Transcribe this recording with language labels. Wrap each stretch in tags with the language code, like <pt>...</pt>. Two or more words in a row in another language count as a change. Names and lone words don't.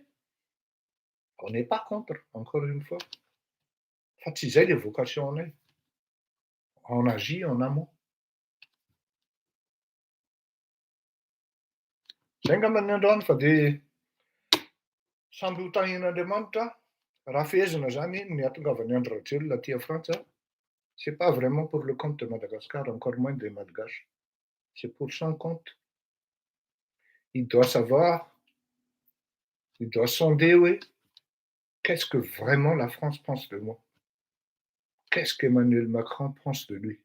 <fr>On n'est pas contre, encore une fois. Fatiguer les vocations, on agit en amont.</fr> <mg>Zenga manandroany fa de samby ho tahin'Andriamanitra raha fehezana zany ny atongavany Andry Rajoelina aty à Frantsa,</mg> <fr>c'est pas vraiment pour le compte de Madagascar, encore moins des Malgaches. C'est pour son compte. Il doit savoir, il doit sonder, oui, qu'est-ce que vraiment la France pense de moi. Qu'est-ce qu'Emmanuel Macron pense de lui.</fr>